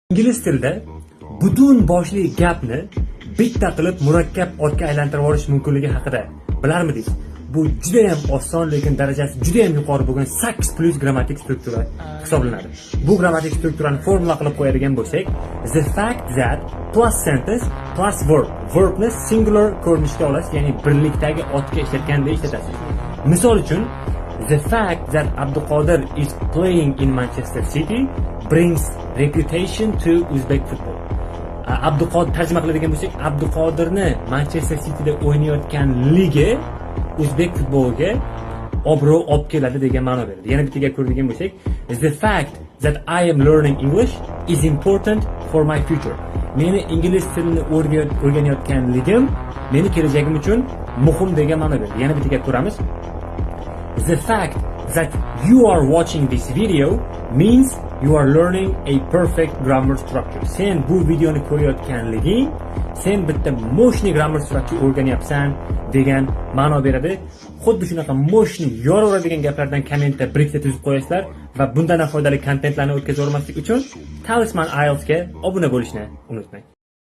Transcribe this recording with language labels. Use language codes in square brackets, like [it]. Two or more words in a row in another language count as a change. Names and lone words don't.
[uz] Ingliz tilida butun boshli gapni bitta qilib murakkab otga aylantirib yuborish mumkinligi haqida bilarmidingiz? Bu juda ham oson, lekin darajasi juda ham yuqori bo'lgan [en] Saks plus [uz] grammatik struktura hisoblanadi. Bu grammatik strukturani formula qilib qo'yadigan bo'lsak, [en] the fact that plus sentence plus verb. [uz] Verbni singular ko'rinishga olasiz, ya'ni birlikdagi otga ishlatganda ishlatasiz. Misol uchun, [en] the fact that Abduqodir is playing in Manchester City brings reputation to Uzbek football. [uz] Abduqodir tarjima qiladigan bo'lsak, Abduqodirni Manchester Cityda o'ynayotganligi Uzbek futboliga obro' olib keladi degan ma'no beradi. Yana bittaga ko'radigan bo'lsak, [en] the fact that I am learning English is important for my future. [uz] Meni ingliz tilini o'rganayotganligim meni kelajagim uchun muhim degan ma'no beradi. Yana bittaga ko'ramiz. [en] The fact that you are watching this video means you are learning a perfect grammar structure. [uz] Sen bu videoni ko'rayotganliging, sen bitta moshni [en] grammar structure [uz] o'rganyapsan degan ma'no beradi. Xuddi shunaqa moshni yoraveradigan gaplardan kommentda birikta tuzib qo'yasizlar va bundan foydali kontentlarni o'tkazib o'rmaslik uchun Talisman IELTS ga obuna bo'lishni unutmang.